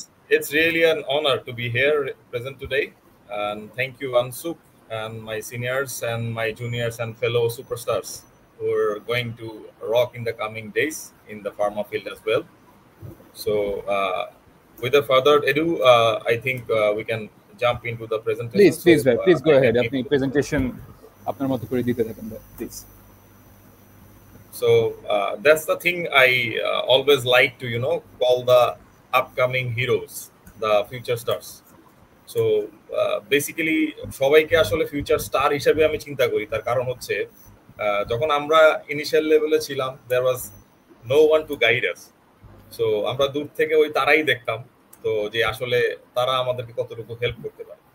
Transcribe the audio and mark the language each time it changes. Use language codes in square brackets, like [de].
[en] It's really an honor to be here present today. And thank you, Ansuk, and my seniors and my juniors and fellow superstars who are going to rock in the coming days in the pharma field as well. So without further ado, I think we can jump into the presentation. Please go ahead. [bn] Apni presentation আপনার মতো করে দিতে থাকেন, please. [en] So that's the thing I always like to, call the upcoming heroes, the future stars. [bn] So basically সবাইকে আসলে future star হিসেবে আমি চিন্তা করি। তার কারণ হচ্ছে যখন আমরা ইনিশিয়াল লেভেলে ছিলাম [en] there was no one to guide us. [bn] So আমরা দূর থেকে ওই তারাই দেখতাম, তো যে আসলে তারা আমাদেরকে কতটুকু হেল্প করতে পারে।